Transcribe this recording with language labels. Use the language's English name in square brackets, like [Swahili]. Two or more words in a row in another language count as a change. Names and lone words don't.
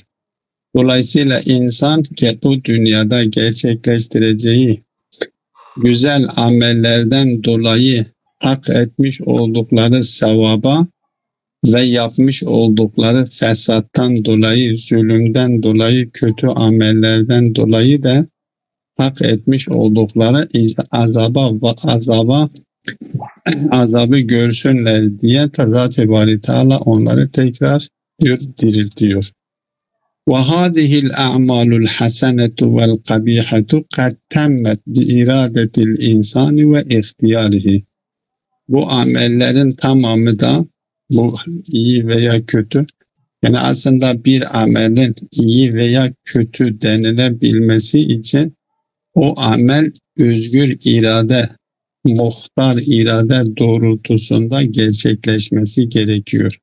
[Turkish] Dolayısıyla insan bu dünyada gerçekleştireceği güzel amellerden dolayı hak etmiş oldukları sevaba ve yapmış oldukları fesattan dolayı, zulümden dolayı, kötü amellerden dolayı da hak etmiş oldukları azabı görsünler diye Zat-ı Bari Teala onları tekrar diriltiyor. [Arabic] وَهَذِهِ الْاَعْمَالُ الْحَسَنَةُ وَالْقَبِيحَةُ قَدْ تَمَّتْ بِاِرَادَةِ الْاِنْسَانِ وَاِخْتِيَارِهِ. [Turkish] Bu amellerin tamamı da bu iyi veya kötü, yani aslında bir amelin iyi veya kötü denilebilmesi için o amel özgür irade, muhtar irade doğrultusunda gerçekleşmesi gerekiyor.